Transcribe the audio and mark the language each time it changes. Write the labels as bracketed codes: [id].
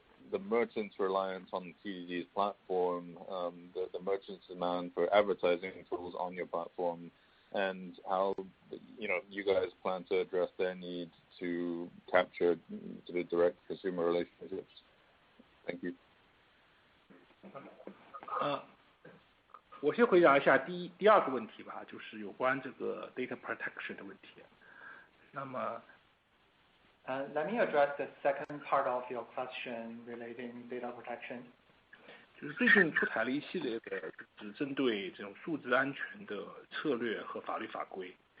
[en] the merchants' reliance on PDD's platform, the merchants' demand for advertising tools on your platform, and how you guys plan to address their need to capture the direct consumer relationships. Thank you. [zh] 我先回答一下第二个问题吧，就是有关这个 data protection 的问题。那么 [en] Let me address the second part of your question relating data protection. [zh] 就是最近出台了一系列的就是针对这种数字安全的策略和法律法规。